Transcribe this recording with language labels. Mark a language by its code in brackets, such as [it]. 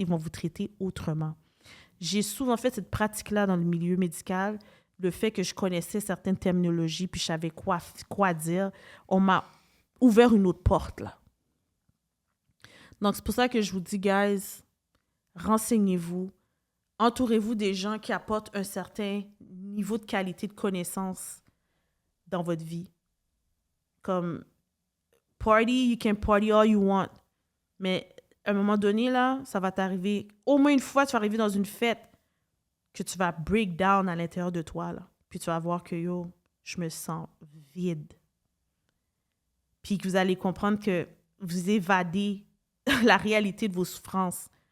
[fr] Ils vont vous traiter autrement. J'ai souvent fait cette pratique-là dans le milieu médical, le fait que je connaissais certaines terminologies puis je savais quoi dire. On m'a ouvert une autre porte, là. Donc, c'est pour ça que je vous dis, guys, renseignez-vous. Entourez-vous des gens qui apportent un certain niveau de qualité de connaissance dans votre vie. [en] Comme, party, you can party all you want. [fr] Mais à un moment donné, là, ça va t'arriver, au moins une fois, tu vas arriver dans une fête que tu vas break down à l'intérieur de toi, là. Puis tu vas voir que, yo, je me sens vide. Puis que vous allez comprendre que vous évadez la réalité de vos souffrances.